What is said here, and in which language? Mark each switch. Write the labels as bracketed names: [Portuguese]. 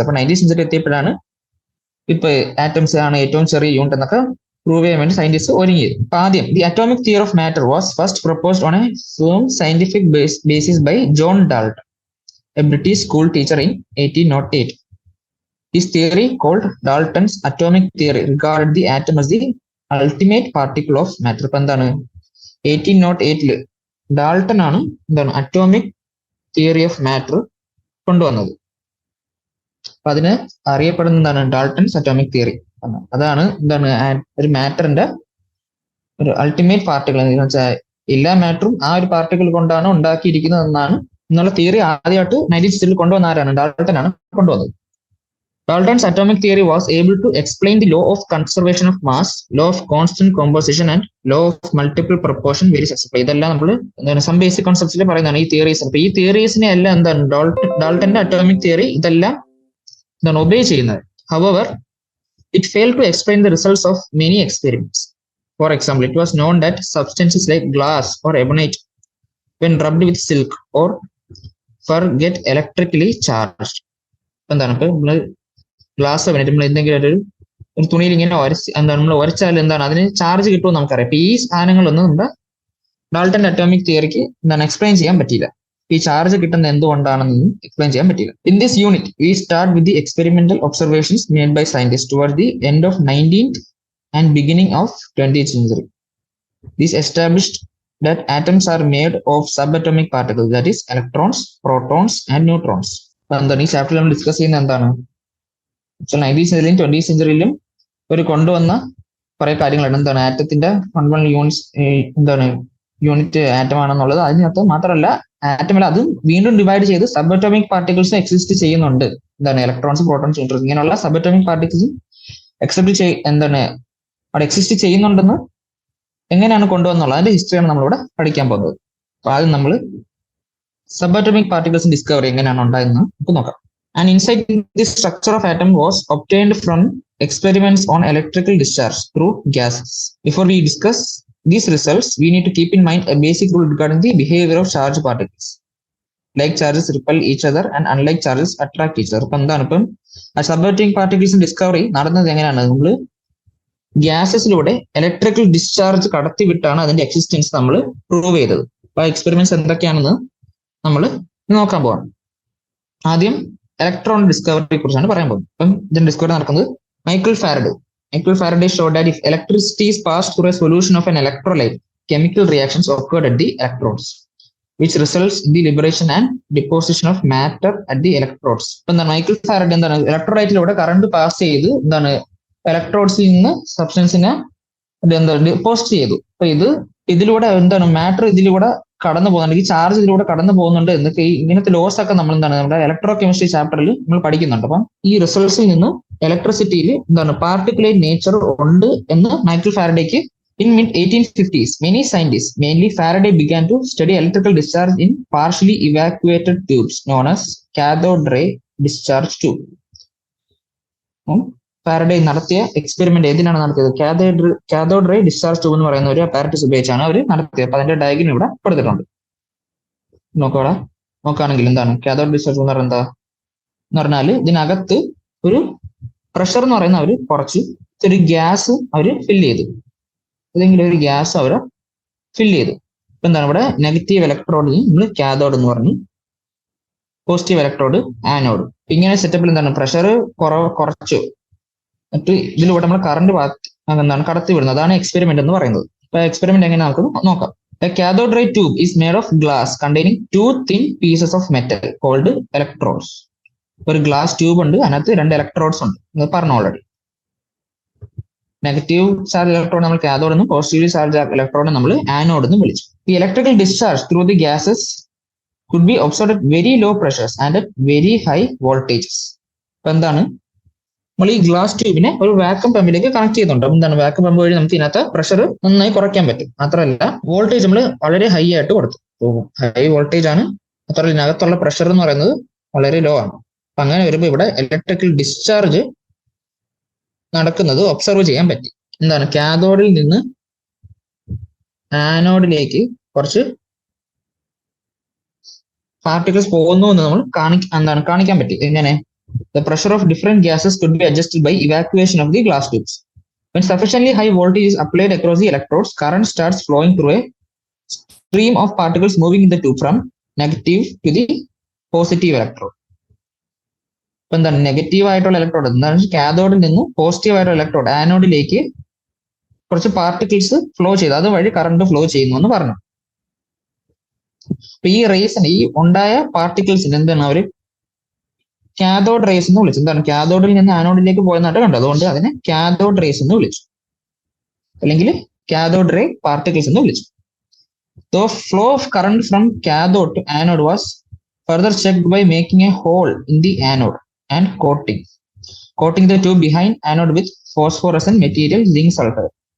[Malayalam] അപ്പൊ 19th century എത്തിയപ്പോഴാണ് ഇപ്പൊ ആറ്റംസ് ആണ് ഏറ്റവും ചെറിയ യൂണിറ്റ് എന്നൊക്കെ പ്രൂവ് ചെയ്യാൻ വേണ്ടി സയന്റിസ്റ്റ് ഒരുങ്ങിയത്. [English] അപ്പൊ ആദ്യം the atomic theory of matter was first proposed on a firm scientific basis by John Dalton, a British school teacher in 1808. His theory, called Dalton's atomic theory, regarded the atom as the ultimate particle of matter. [Malayalam] ഇപ്പൊ എന്താണ് 1808 Dalton ആണ് എന്താണ് atomic theory of matter കൊണ്ടുവന്നത്. അപ്പൊ അതിന് അറിയപ്പെടുന്ന എന്താണ് Dalton's atomic theory. അതാണ് എന്താണ് ഒരു മാറ്ററിന്റെ ഒരു അൾട്ടിമേറ്റ് പാർട്ടിക്കിൾ എന്ന് വെച്ചാൽ എല്ലാ മാറ്ററും ആ ഒരു പാർട്ടിക്കിൾ കൊണ്ടാണ് ഉണ്ടാക്കിയിരിക്കുന്നത് എന്നാണ് എന്നുള്ള തിയറി ആദ്യമായിട്ട് 19th സെഞ്ചുറിയിൽ കൊണ്ടുവന്ന ആരാണ്, ഡാൾട്ടൺ ആണ് കൊണ്ടുവന്നത്. [English] Dalton's atomic theory was able to explain the law of conservation of mass, law of constant composition and law of multiple proportion very successfully. [Malayalam] ഇതെല്ലാം നമ്മൾ എന്താണ് സം ബേസിക് കോൺസെപ്റ്റ്സിൽ പറയുന്നതാണ് ഈ തിയറീസ്. അപ്പൊ ഈ തിയറീസിനെ എല്ലാം എന്താണ് ഡാൾട്ടന്റെ അറ്റോമിക് തിയറി ഇതെല്ലാം എന്താണ് ഒബേ ചെയ്യുന്നത്. [English] However, it failed to explain the results of many experiments. For example, it was known that substances like glass or ebonite, when rubbed with silk or fur, get electrically charged. [Malayalam] എന്താണ് ഇപ്പൊ നമ്മള് glass നമ്മൾ എന്തെങ്കിലും ഒരു തുണിയിൽ ഇങ്ങനെ എന്താണ് നമ്മൾ ഉരച്ചാൽ എന്താണ് അതിന് ചാർജ് കിട്ടുമെന്ന് നമുക്കറിയാം. അപ്പൊ ഈ സാധനങ്ങളൊന്നും നമ്മുടെ ഡാൾട്ടന്റെ അറ്റോമിക് തിയറിക്ക് എന്താണ് എക്സ്പ്ലെയിൻ ചെയ്യാൻ പറ്റിയില്ല. ഈ ചാർജ് കിട്ടുന്ന എന്തുകൊണ്ടാണെന്നൊന്നും എക്സ്പ്ലെയിൻ ചെയ്യാൻ പറ്റില്ല. [English] In this unit we start with the experimental observations made by scientist toward the end of 19th and beginning of 20th century. This established that atoms are made of subatomic particles, that is electrons, protons and neutrons. [Malayalam] എന്താണ് ഈ ചാപ്റ്ററിൽ നമ്മൾ discuss ചെയ്യുന്നത് എന്താണ്, 19th സെഞ്ചുറിയിലും 20th സെഞ്ചുറിയിലും ഒരു കൊണ്ടുവന്ന കുറെ കാര്യങ്ങളുണ്ട്. എന്താണ് ആറ്റത്തിന്റെ ഫണ്ടമെന്റൽ യൂണിറ്റ്സ്, എന്താണ് യൂണിറ്റ് ആറ്റം ആണെന്നുള്ളത്. അതിനകത്ത് മാത്രമല്ല ആറ്റമല്ല, അതും വീണ്ടും ഡിവൈഡ് ചെയ്ത് സബ് അറ്റോമിക് പാർട്ടിക്കിൾസ് എക്സിസ്റ്റ് ചെയ്യുന്നുണ്ട്. എന്താണ് ഇലക്ട്രോൺസ്, പ്രോട്ടോൺസ്, ന്യൂട്രോൺസ് ഇങ്ങനെയുള്ള സബ് അറ്റോമിക് പാർട്ടിക്കിൾസും എന്താണ് അവിടെ എക്സിസ്റ്റ് ചെയ്യുന്നുണ്ടെന്ന് എങ്ങനെയാണ് കൊണ്ടുവന്നുള്ളത് അതിന്റെ ഹിസ്റ്ററിയാണ് നമ്മളിവിടെ പഠിക്കാൻ പോകുന്നത്. അപ്പൊ ആദ്യം നമ്മൾ subatomic particles discovery എങ്ങനെയാണ് ഉണ്ടായെന്ന് നമുക്ക് നോക്കാം. [English] An insight into the structure of atom was obtained from experiments on electrical discharge through gases. Before we discuss these results, we need to keep in mind a basic rule regarding the behavior of charged particles. Like charges repel each other and unlike charges attract each other. [Malayalam] എന്താണ് ഇപ്പം subatomic particles discovery നടന്നത് എങ്ങനെയാണ്, നമ്മൾ ഗ്യാസസിലൂടെ electrical discharge കടത്തിവിട്ടാണ് അതിന്റെ existence നമ്മൾ prove ചെയ്തത്. അപ്പൊ experiments എന്തൊക്കെയാണെന്ന് നമ്മൾ നോക്കാൻ പോവാണ്. ആദ്യം ഇലക്ട്രോൺ ഡിസ്കവറിയെ കുറിച്ചാണ് പറയാൻ പോകുന്നത്. അപ്പം ഇതിന്റെ ഡിസ്കവറി നടക്കുന്നത് [English] Michael Faraday showed that if electricity is passed through a solution of an electrolyte, chemical reactions occurred at the electrodes, which results in the liberation and deposition of matter at the electrodes. [Malayalam] ഇപ്പൊ എന്താണ് Michael Faraday എന്താണ് ഇലക്ട്രോലൈറ്റിലൂടെ current pass ചെയ്ത് എന്താണ് ഇലക്ട്രോഡ്സിൽ നിന്ന് സബ്സ്റ്റൻസിനെ deposit ചെയ്തു. അപ്പൊ ഇതിലൂടെ എന്താണ് മാറ്റർ ഇതിലൂടെ കടന്നു പോകുന്നുണ്ട്, ഈ ചാർജ് ഇതിലൂടെ കടന്നു പോകുന്നുണ്ട് എന്നൊക്കെ ഇങ്ങനത്തെ ലോസ് ഒക്കെ നമ്മൾ എന്താണ് നമ്മുടെ ഇലക്ട്രോ കെമിസ്ട്രി ചാപ്റ്ററിൽ നമ്മൾ പഠിക്കുന്നുണ്ട്. അപ്പം ഈ റിസൾട്ട്സിൽ നിന്ന് ഇലക്ട്രിസിറ്റിയിൽ എന്താണ് പാർട്ടിക്കുലേറ്റ് നേച്ചർ ഉണ്ട് എന്ന് Michael ഫാരഡേക്ക് [English] In mid 1850s, many scientists, mainly Faraday, began to study electrical discharge in partially evacuated tubes known as cathode ray discharge tube. [Malayalam] Faraday നടത്തിയ എക്സ്പെരിമെന്റ് ഏതിനാണ് നടത്തിയത്? കാഥോഡ് റേ ഡിസ്ചാർജ് ട്യൂബ് എന്ന് പറയുന്ന ഒരു apparatus ഉപയോഗിച്ചാണ് അവർ നടത്തിയത്. അപ്പൊ അതിന്റെ ഡയഗ്രം ഇവിടെ കൊടുത്തിട്ടുണ്ട്. നോക്കോടാ, നോക്കുകയാണെങ്കിൽ എന്താണ് കാഥോഡ് ഡിസ്ചാർജ് എന്ന് പറയുന്നത്? എന്ന് പറഞ്ഞാൽ ഇതിനകത്ത് ഒരു പ്രഷർ എന്ന് പറയുന്ന അവർ കുറച്ച് ഒരു ഗ്യാസ് അവർ ഫില്ല് ചെയ്തു. ഏതെങ്കിലും ഒരു ഗ്യാസ് അവർ ഫില്ല് ചെയ്തു. ഇപ്പൊ എന്താണ് ഇവിടെ നെഗറ്റീവ് ഇലക്ട്രോഡിന് നമ്മൾ കാഥോഡ് എന്ന് പറഞ്ഞു, പോസിറ്റീവ് ഇലക്ട്രോഡ് ആനോഡ്. ഇങ്ങനെ സെറ്റപ്പിൽ എന്താണ് പ്രഷർ കുറച്ചു എന്നിട്ട് ഇതിലൂടെ നമ്മൾ കറണ്ട് എന്താണ് കടത്തി വിടുന്നത്. അതാണ് എക്സ്പെരിമെന്റ് എന്ന് പറയുന്നത്. അപ്പൊ എക്സ്പെരിമെന്റ് എങ്ങനെ നമുക്ക് നോക്കാം. [English] A cathode ray tube is made of glass containing two thin pieces of metal called electrodes. [Malayalam] ഒരു ഗ്ലാസ് ട്യൂബ് ഉണ്ട്, അതിനകത്ത് 2 ഇലക്ട്രോഡ്സ് ഉണ്ട്. ഇത് പറഞ്ഞു ഓൾറെഡി. നെഗറ്റീവ് ചാർജ് ഇലക്ട്രോഡ് നമ്മൾ കാഥോഡ് എന്നും പോസിറ്റീവ് ചാർജ് ഇലക്ട്രോഡ് നമ്മൾ ആനോഡ് എന്നും വിളിച്ചു. [English] ഈ electrical discharge through the gases could be observed at very low pressures and at very high voltages. [Malayalam] അപ്പൊ എന്താണ് നമ്മൾ ഈ ഗ്ലാസ് ട്യൂബിനെ ഒരു വാക്വം പമ്പിലേക്ക് കണക്ട് ചെയ്തിട്ടുണ്ട്. എന്താണ് വാക്വം പമ്പ് വഴി നമുക്ക് ഇതിനകത്ത് പ്രഷർ നന്നായി കുറയ്ക്കാൻ പറ്റും. മാത്രമല്ല വോൾട്ടേജ് നമ്മൾ വളരെ ഹൈ ആയിട്ട് കൊടുത്തു. ഹൈ വോൾട്ടേജ് ആണ്, മാത്രമല്ല ഇതിനകത്തുള്ള പ്രഷർ എന്ന് പറയുന്നത് വളരെ ലോ ആണ്. അപ്പൊ അങ്ങനെ വരുമ്പോൾ ഇവിടെ ഇലക്ട്രിക്കൽ ഡിസ്ചാർജ് നടക്കുന്നത് ഒബ്സർവ് ചെയ്യാൻ പറ്റി. എന്താണ് കാഥോഡിൽ നിന്ന് ആനോഡിലേക്ക് കുറച്ച് പാർട്ടിക്കിൾസ് പോകുന്നു എന്ന് നമ്മൾ കാണിക്കാൻ പറ്റി. എങ്ങനെ? [English] The pressure of different gases could be adjusted by evacuation of the glass tubes. When sufficiently high voltage is applied across the electrodes, current starts flowing through a stream of particles moving in the tube from negative to the positive electrode. [Malayalam] ഇപ്പൊ എന്താണ് negative ആയിട്ടുള്ള electrode, എന്താണ് കാഥോഡിൽ നിന്ന് positive ആയിട്ടുള്ള electrode ആനോഡിലേക്ക് കുറച്ച് particles flow ചെയ്ത് അതുവഴി current flow ചെയ്യുന്നു എന്ന് പറഞ്ഞു. അപ്പൊ ഈ റേസിന് ഈ ഉണ്ടായ പാർട്ടിക്കിൾസിന് എന്താണ് അവര് കാഥോഡ് റേസ് എന്ന് വിളിച്ചു. എന്താണ് കാഥോഡിൽ നിന്ന് ആനോഡിലേക്ക് പോയെന്നായിട്ട് കണ്ടു, അതുകൊണ്ട് അതിനെ കാഥോഡ് റേസ് എന്ന് വിളിച്ചു, അല്ലെങ്കിൽ കാഥോഡ് റേ പാർട്ടിക്കിൾസ് എന്ന് വിളിച്ചു. [English] The flow of current from cathode to anode was further checked by making a hole in the anode and coating the tube behind anode with phosphorescent material zinc sulfide.